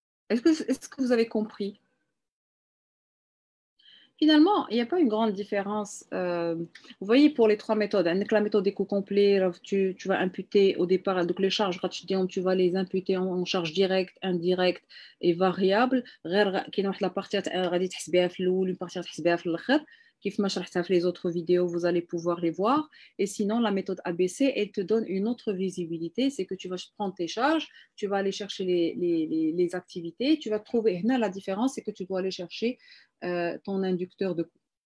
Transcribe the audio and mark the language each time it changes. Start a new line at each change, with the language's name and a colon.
French: Est-ce que vous avez compris? Finalement, il n'y a pas une grande différence. Vous voyez, pour les trois méthodes, avec la méthode éco complet, tu vas imputer au départ, donc les charges, tu vas les imputer en charge directe, indirecte et variable.
Arabic: كاين واحد
French: la partie
Arabic: غادي تحسبيها في الأول,
French: une partie
Arabic: تحسبيها في الآخر. كيف ما شرحتها في
French: les autres vidéos, vous allez pouvoir les voir. Et sinon, la méthode ABC, elle te donne une autre visibilité. C'est que tu vas prendre tes charges, tu vas aller chercher les activités, tu vas trouver. La différence, c'est que tu dois aller chercher ton inducteur de coût.